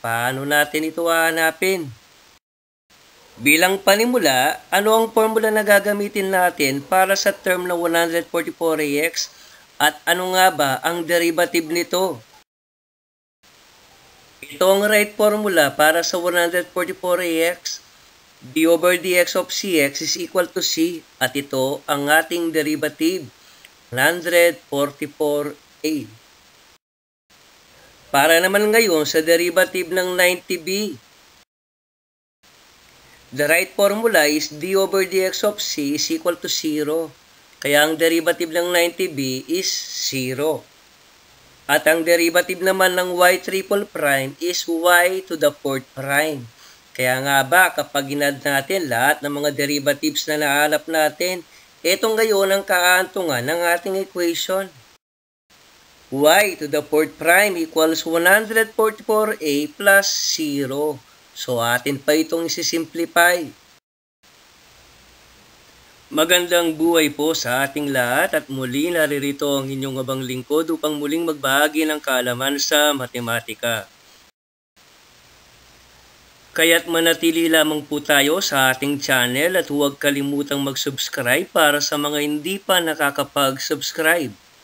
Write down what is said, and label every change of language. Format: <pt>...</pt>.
<tl>Paano natin ito hahanapin? Bilang panimula, ano ang formula na gagamitin natin para sa term na 144ax at ano nga ba ang derivative nito? Ito ang right formula para sa 144ax.</tl> <en>d over dx of cx is equal to c</en> <tl>at ito ang ating derivative,</tl> <en>144a.</en> <tl>Para naman ngayon sa derivative ng 90b.</tl> <en>The right formula is d over dx of c is equal to 0.</en> <tl>Kaya ang derivative ng 90b</tl> <en>is 0.</en> <tl>At ang derivative naman ng</tl> <en>y triple prime is y to the fourth prime.</en> <tl>Kaya nga ba kapag ginad natin lahat ng mga derivatives na nahanap natin, ito ngayon ang kaantungan ng ating equation.</tl> <en>Y to the fourth prime equals 144a plus 0.</en> <tl>So, atin pa itong isisimplify. Magandang buhay po sa ating lahat at muli naririto ang inyong abang lingkod upang muling magbahagi ng kaalaman sa matematika. Kaya't manatili lamang po tayo sa ating channel at huwag kalimutang mag-subscribe para sa mga hindi pa nakakapag-subscribe.</tl>